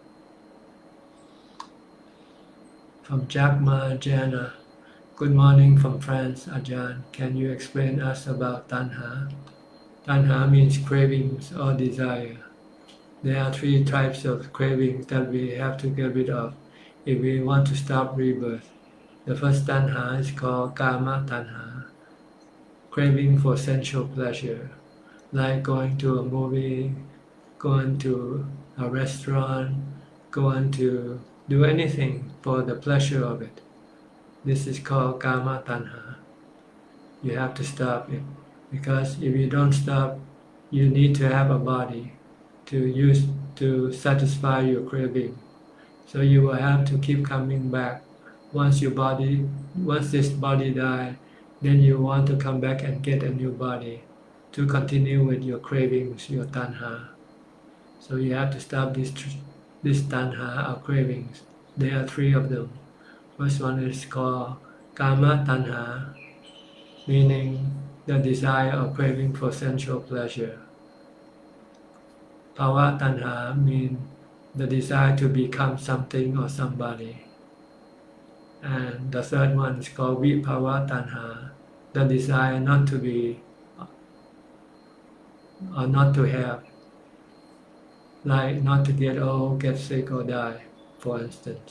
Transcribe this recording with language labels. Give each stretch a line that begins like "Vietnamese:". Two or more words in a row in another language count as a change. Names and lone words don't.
English: From Jackma Jana, good morning from France, Ajahn. Can you explain us about Tanha? Tanha means cravings or desire. There are 3 types of cravings that we have to get rid of if we want to stop rebirth. The first tanha is called
Pali: kama tanha,
English: craving for sensual pleasure, like going to a movie, going to a restaurant, going to do anything for the pleasure of it. This is called
Pali: kama tanha.
English: You have to stop it, because if you don't stop, you need to have a body to satisfy your craving. So you will have to keep coming back. Once this body dies, then you want to come back and get a new body to continue with your cravings, your tanha. So you have to stop this tanha of cravings. There are 3 of them. First one is called
Pali: kama tanha,
English: meaning the desire or craving for sensual pleasure.
Pali: Bhava tanha
English: means the desire to become something or somebody. And the third one is called
Pali: vibhava tanha,
English: the desire not to be or not to have, like not to get old, get sick or die, for instance.